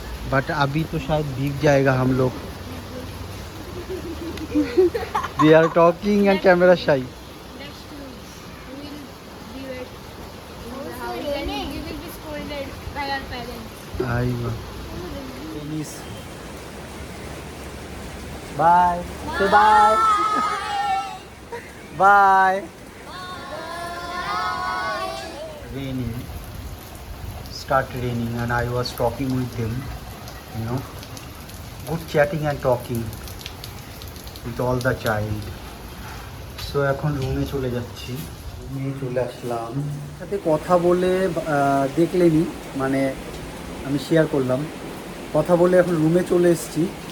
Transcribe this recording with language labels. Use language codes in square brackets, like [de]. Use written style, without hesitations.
[hi] But अभी तो शायद भीग जाएगा हम लोग. [en] They are talking and camera shy. Next we will be wet in the house and we will be scolded by our parents. Aiwa. Finish. Bye. Say bye. Bye. Raining. Start raining and I was talking with them, good chatting and talking with all the child. [bn] So এখন রুমে চলে যাচ্ছি, রুমে চলে আসলাম। সাথে কথা বলে দেখলেনি, মানে আমি শেয়ার করলাম, কথা বলে এখন রুমে চলে এসেছি।